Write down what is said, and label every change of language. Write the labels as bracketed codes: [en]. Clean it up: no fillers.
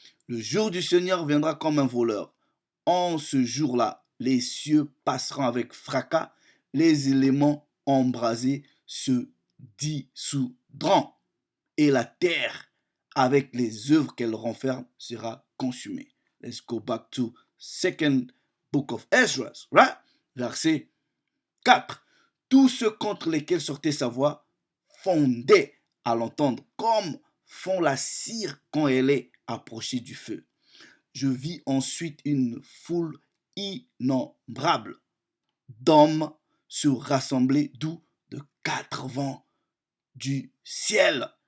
[fr] Le jour du Seigneur viendra comme un voleur. En ce jour-là, les cieux passeront avec fracas, les éléments embrasés se dissoudront, et la terre, avec les œuvres qu'elle renferme, sera consumée. [en] Let's go back to second book of Ezra, right? [fr] Verset 4. Tous ceux contre lesquels sortait sa voix fondaient à l'entendre, comme font la cire quand elle est approchée du feu. Je vis ensuite une foule innombrable d'hommes se rassembler, d'où de 4 vents du ciel.